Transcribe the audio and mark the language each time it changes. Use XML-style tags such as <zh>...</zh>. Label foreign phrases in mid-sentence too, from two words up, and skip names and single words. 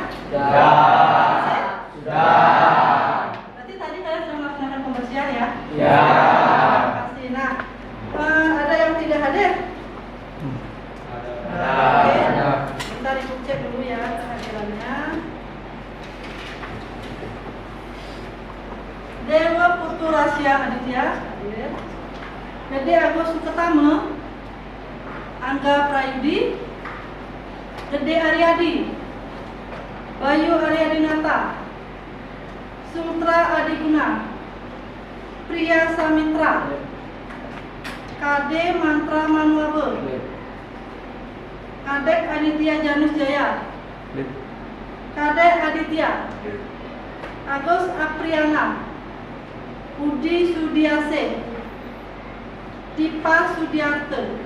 <id>Sudah. Berarti tadi kalian sudah melaksanakan pembersihan ya? Ya. Terima kasih. Nah, ada yang tidak hadir? Oke, kita dicek dulu ya kehadirannya. Dewa Putu Rasya Aditya hadir. Dede Agus Suketama, Angga Prayudi, Dede Aryadi, Bayu Aryadinata, Sutra Adiguna, Priya Samitra, Kade Mantra Manuabe, Kadek Aditya Janus Jaya, Kadek Aditya, Agus Apriana, Budi Sudiase, Dipa Sudiarte,</id>